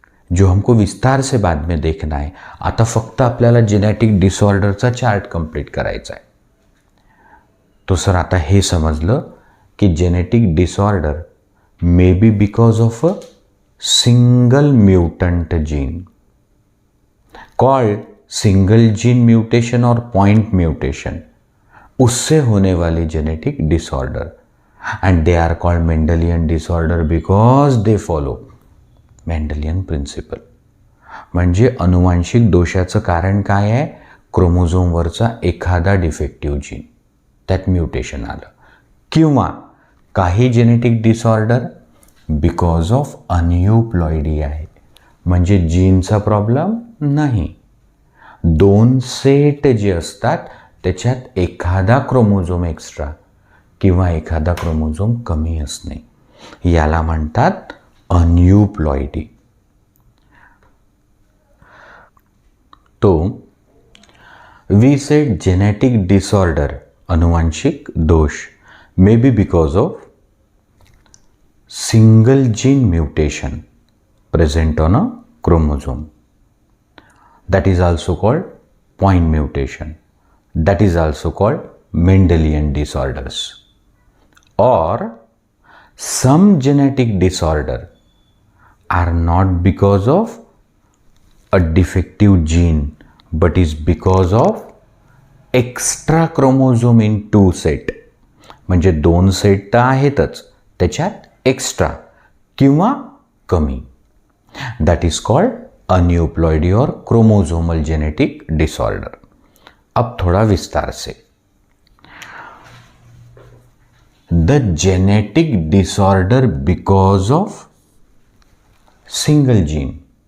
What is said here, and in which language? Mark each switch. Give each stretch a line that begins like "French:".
Hindi: जो हमको विस्तार से बाद में देखना है.
Marathi: आता फक्त आपल्याला जेनेटिक डिसऑर्डरचा चार्ट कंप्लीट करायचा आहे. तो सर आता हे समजलं की
English: genetic disorder may be because of a single mutant gene called single gene mutation
Hindi: और पॉइंट म्यूटेशन, उससे होने वाली genetic disorder.
English: And they are called Mendelian disorder because they follow Mendelian principle.
Marathi: म्हणजे अनुवांशिक दोषाचं कारण काय आहे? क्रोमोझोमवरचा एखादा डिफेक्टिव्ह जीन, त्यात म्युटेशन आलं. किंवा काही
English: genetic disorder because of aneuploidy
Marathi: आहे. म्हणजे जीनचा प्रॉब्लेम नाही, 2 सेट जे असतात त्याच्यात एखादा क्रोमोझोम एक्स्ट्रा किंवा एखादा क्रोमोझोम कमी असणे, याला म्हणतात अनयूप्लॉइडी.
English: तो we said genetic disorder, अनुवांशिक दोष, may be because of single gene mutation present on a chromosome. That is also called point mutation. That is also called Mendelian disorders. Or some genetic disorder are not because of a defective gene, but is because of extra chromosome in 2 set.
Marathi: म्हणजे 2 set तर आहेतच, त्याच्यात extra किंवा कमी.
English: That is called aneuploidy or chromosomal genetic disorder.
Hindi: अब थोड़ा विस्तार से,
English: The genetic disorder because of single gene.